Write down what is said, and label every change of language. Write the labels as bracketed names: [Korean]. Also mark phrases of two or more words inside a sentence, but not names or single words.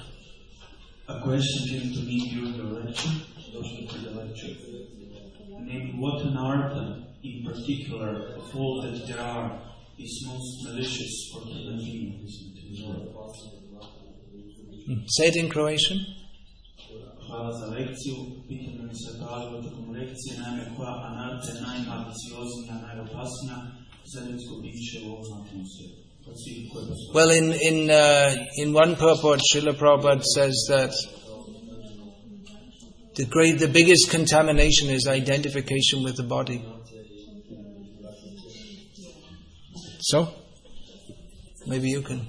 [English] A question came to me during the lecture. Name what an art in particular of all that there are is most malicious for human beings in this world. Say it in Croatian. [Croatian] Hvala za lekciju. Pitanje mi se pojavilo tokom lekcije, naime koja anarta je najmalicioznija, najopasnija za ljudsko biće u ovom znatnom svijetu. [English] Well, in one purport, Srila Prabhupada says that the biggest contamination is identification with the body. So, maybe you can.